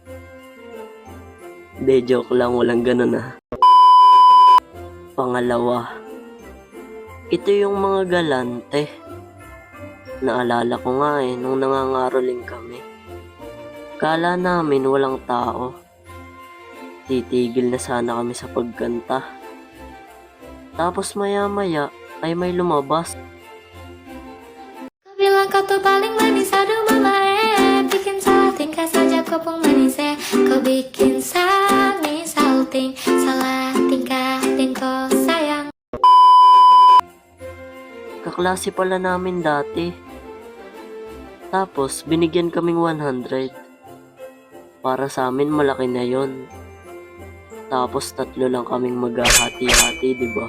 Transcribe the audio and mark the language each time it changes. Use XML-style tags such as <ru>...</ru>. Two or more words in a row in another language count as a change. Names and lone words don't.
<tl>De, joke lang, walang ganun Pangalawa, ito yung mga galante. Naalala ko nga nung nangangaroling kami. Kala namin walang tao. Titigil na sana kami sa pagkanta. Tapos maya-maya ay may lumabas.</tl> <id>Kau bilang kau tuh paling manis, aduh mama bikin salting, saja kau pun manis kau bikin salting, salah tingkah din ko sayang.</id> <tl>Kaklase pala namin dati. Tapos binigyan kaming 100. Para sa amin malaki na yon. Tapos 3 lang kaming maghahati-hati, diba?</tl>